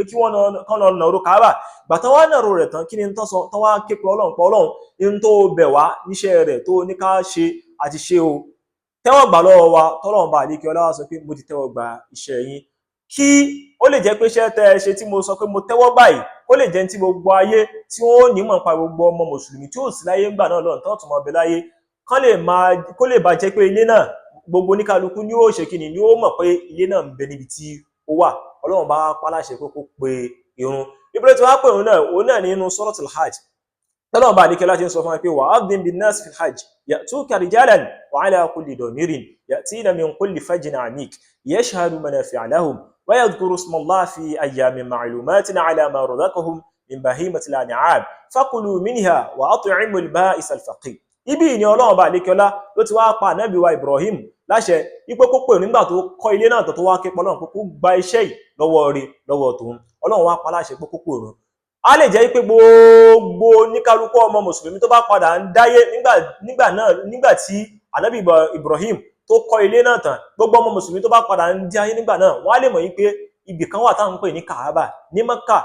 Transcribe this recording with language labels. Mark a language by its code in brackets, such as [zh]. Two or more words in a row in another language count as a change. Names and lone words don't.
[yo] kí wọ́n kàn lọ nàró Káàbà gbàtán wá nàró rẹ̀ tán kí ni tó sọ tán wá ké pe Ọlọ́run pé Ọlọ́run in tó bẹ̀ wá níṣẹ́ rẹ̀ tó ní ká ṣe àti ṣe o tẹ́wọ́ gbà lọ́wọ́ wa tọ́lọ́run bá àlékiọlá wá sọ pé mo ti tẹ́wọ́ gba iṣẹ́ yín kí ó lè jẹ́ pé iṣẹ́ tẹ́ ẹ ṣe tí mo sọ pé mo tẹ́wọ́ báyìí ó lè jẹ́ tí gbogbo ayé tí wọ́n ní mọ̀ pa gbogbo ọmọ mùsùlùmí tí ó sì láyé ńgbà náà lọ́nà tó tún mọ́ bẹ láyé kó lè bá jẹ́ pé ilé náà gbogbo oníkálukú ni ó ṣe kíni ni ó mọ̀ pé ilé náà ń bẹ níbi tí ó wà Ọlọ́run bá pa láṣẹ pé kó pe ìrun ibi tí wọ́n pè òun náà nínú Suratul Hajj Ọlọ́run bá àlékiọlá ti ń sọ fún wa pé [ar] وأذن في الناس بالحج يأتوك رجالا وعلى كل ضامر يأتين من كل فج عميق ليشهدوا منافع لهم ويذكروا اسم الله في أيام معلومات على ما رزقهم من بهيمة الأنعام فكلوا منها وأطعموا البائس الفقير. [yo] Ibi ni Ọlọ́run bá lékeọlá ló ti wá pa Ànábì wa Ibrahim láṣẹ ipé kó pè nígbà tó kọ́ ilé náà tó wá ké pé Ọlọ́run kó gba iṣẹ́ yìí lọ́wọ́ rẹ̀ lọ́wọ́ tòun. Ọlọ́run wá pa láṣẹ pé kó pè òun. A lè jẹ́ pé gbogbo oníkálukú ọmọ mùsùlùmí tó bá padà ń dáyé nígbà tí Ànábì Ibrahim tó kọ́ ilé náà tán, gbogbo ọmọ mùsùlùmí tó bá padà ń dáyé nígbà náà wọ́n á lè mọ̀ pé ibì kan wà táwọn ń pè ní Kaaba ní Mẹ́kà.